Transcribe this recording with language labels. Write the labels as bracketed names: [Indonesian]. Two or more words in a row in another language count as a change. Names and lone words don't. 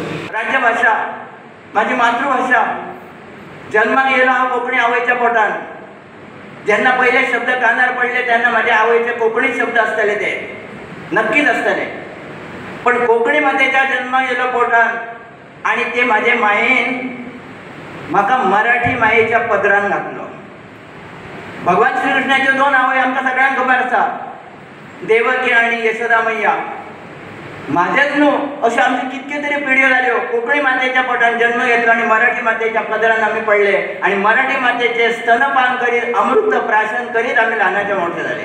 [Marathi] राज्यभाषा माझी मातृभाषा. जन्माला गेलो हा कोकणी आवयच्या पोटान. ज्यांना पहिले शब्द कानार पडले त्यांना माझ्या आवयचे कोकणी शब्द असतले, ते नक्कीच असतले. पण कोकणी मातेच्या जन्माला गेलो पोटान आणि ते माझे मायेन म्हाका मराठी मायेच्या पदरान घातलो. [Konkani] भगवान श्रीकृष्णाचे 2 आवय आमकां सगळ्यांक खबर आसा, देवकी आणि यशोदा मैया. माझेच न्हू, अशो आमचे कितके तरी पिढयो जाल्यो. [Marathi] कोंकणी मातेच्या पोटान जन्म घेतलो आणि मराठी मातेच्या पदरान आमी पडले आणि मराठी मातेचे स्तनपान करीत, अमृत प्राशन करीत आमी ल्हानाचे मोठे झाले.